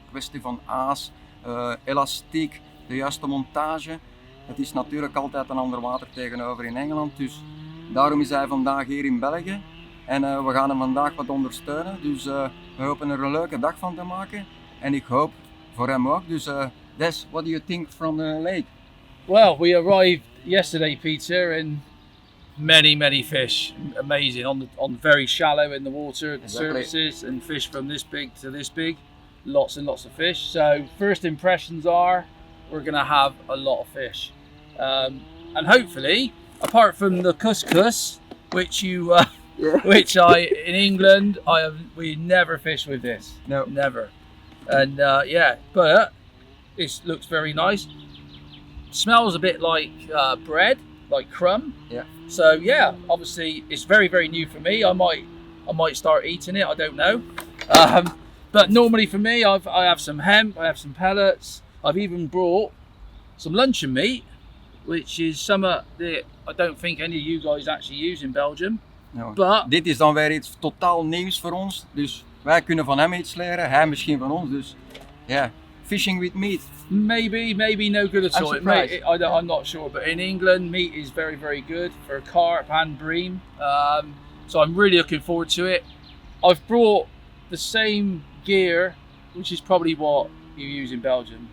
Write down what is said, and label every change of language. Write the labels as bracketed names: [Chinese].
[Dutch] Kwestie van aas, elastiek, de juiste montage. Het is natuurlijk altijd een ander water tegenover in Engeland, dus daarom is hij vandaag hier in België. En we gaan hem vandaag wat ondersteunen, dus we hopen er een leuke dag van te maken. En ik hoop voor hem ook. [English] Dus Des, what do you think from the lake? Well, we arrived yesterday, Peter, and many fish. Amazing on very shallow in the water, the Exactly. surfaces, and fish from this big to this big. Lots and lots of fish. So first impressions are we're going to have a lot of fish, and hopefully, apart from the couscous, which which in England we never fish with this. No. Never. And but it looks very nice. Smells a bit like bread, like crumb. Yeah. So yeah, obviously it's very new for me. I might start eating it. I don't know. But normally for me, I have some hemp. I have some pellets. I've even brought some luncheon meat, which is some that I don't think any of you guys actually use in Belgium. [Dutch] Nou, [English] But [Dutch] dit is dan weer iets totaal nieuws voor ons, dus wij kunnen van hem iets leren, hij misschien van ons, dus ja, [English] fishing with meat. maybe no good at I'm all. surprised. I'm not sure, but in England, meat is very good for carp and bream. So I'm really looking forward to it. I've brought the same gear, which is probably what you use in Belgium.